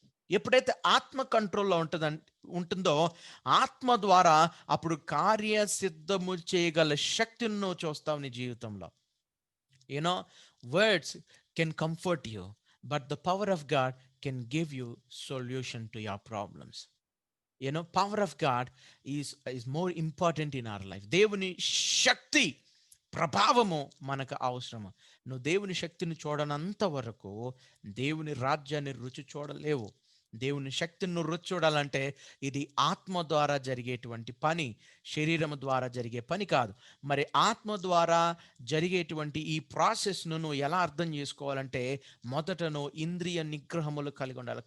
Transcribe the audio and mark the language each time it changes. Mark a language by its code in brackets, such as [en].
[te] ఎప్పుడైతే ఆత్మ కంట్రోల్లో ఉంటుందో ఆత్మ ద్వారా అప్పుడు కార్యసిద్ధము చేయగల శక్తిని నువ్వు చూస్తావు నీ జీవితంలో. [en] You know, words can comfort you, but the power of God can give you solution to your problems. power of God is more important in our life. [te] దేవుని శక్తి ప్రభావము మనకు అవసరము. నువ్వు దేవుని శక్తిని చూడనంత వరకు దేవుని రాజ్యాన్ని రుచి చూడలేవు. దేవుని శక్తిని నువ్వు రుచి చూడాలంటే ఇది ఆత్మ ద్వారా జరిగేటువంటి పని, శరీరం ద్వారా జరిగే పని కాదు. మరి ఆత్మ ద్వారా జరిగేటువంటి ఈ ప్రాసెస్ను నువ్వు ఎలా అర్థం చేసుకోవాలంటే, మొదట నువ్వు ఇంద్రియ నిగ్రహములు కలిగి ఉండాలి.